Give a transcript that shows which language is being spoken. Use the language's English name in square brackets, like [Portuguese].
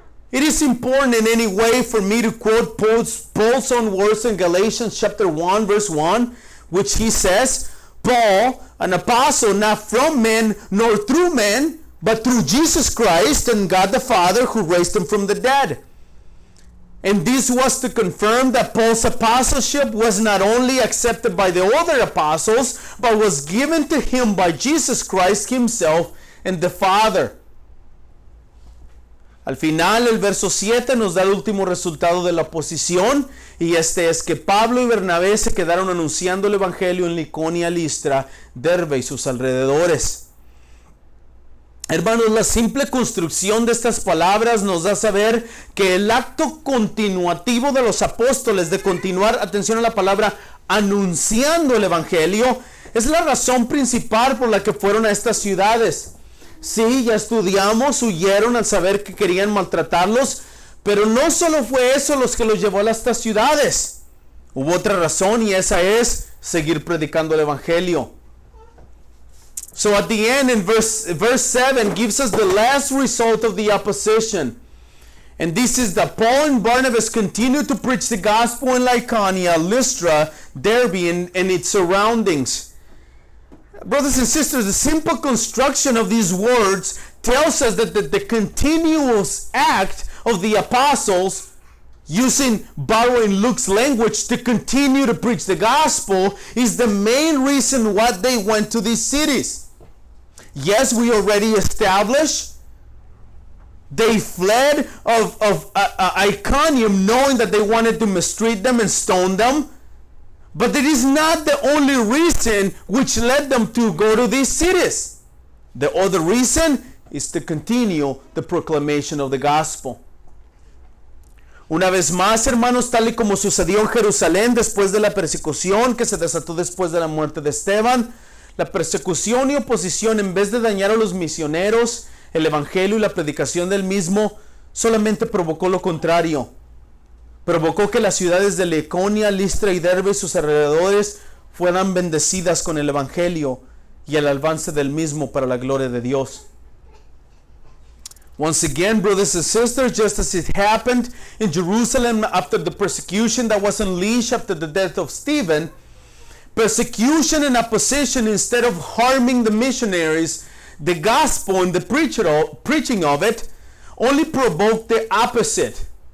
[English] It is important in any way for me to quote Paul's own words in Galatians chapter 1, verse 1, which he says, Paul, an apostle, not from men nor through men, but through Jesus Christ and God the Father who raised him from the dead. And this was to confirm that Paul's apostleship was not only accepted by the other apostles, but was given to him by Jesus Christ himself and the Father. [Spanish] Al final, el verso 7 nos da el último resultado de la oposición, y este es que Pablo y Bernabé se quedaron anunciando el evangelio en Liconia, Listra, Derbe y sus alrededores. Hermanos, la simple construcción de estas palabras nos da a saber que el acto continuativo de los apóstoles de continuar, atención a la palabra, anunciando el evangelio, es la razón principal por la que fueron a estas ciudades. Sí, ya estudiamos, huyeron al saber que querían maltratarlos, pero no solo fue eso los que los llevó a estas ciudades. Hubo otra razón, y esa es seguir predicando el evangelio. [English] So at the end, in verse 7 gives us the last result of the opposition. And this is that Paul and Barnabas continued to preach the gospel in Lycaonia, Lystra, Derbe, and its surroundings. Brothers and sisters, the simple construction of these words tells us that the continuous act of the apostles, borrowing Luke's language, to continue to preach the gospel is the main reason why they went to these cities. Yes, we already established they fled of Iconium knowing that they wanted to mistreat them and stone them. But it is not the only reason which led them to go to these cities. The other reason is to continue the proclamation of the gospel. [Spanish] Una vez más, hermanos, tal y como sucedió en Jerusalén después de la persecución que se desató después de la muerte de Esteban, la persecución y oposición, en vez de dañar a los misioneros, el evangelio y la predicación del mismo, solamente provocó lo contrario. Provocó que las ciudades de Iconio, Listra y Derbe y sus alrededores fueran bendecidas con el evangelio y el avance del mismo para la gloria de Dios. [English] Once again, brothers and sisters, just as it happened in Jerusalem after the persecution that was unleashed after the death of Stephen, persecution and opposition, instead of harming the missionaries, the gospel and the preaching of it, only provoked the opposite.